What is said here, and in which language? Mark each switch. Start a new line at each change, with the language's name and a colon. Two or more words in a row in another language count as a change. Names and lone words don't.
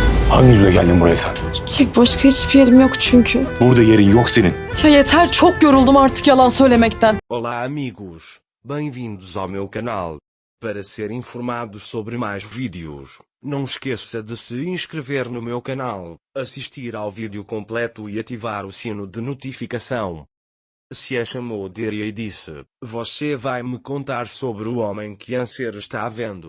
Turkish: Hangi yüzle geldin buraya sen? Gidecek başka hiçbir yerim yok çünkü. Burada yerin yok senin. Ya yeter, çok yoruldum artık yalan söylemekten.
Portuguese: Olá amigos, bem-vindos ao meu canal. Para ser informado sobre mais vídeos, não esqueça de se inscrever no meu canal, assistir ao vídeo completo e ativar o sino de notificação. Se a chamou Deria e disse, você vai me contar sobre o homem que Anser está vendo.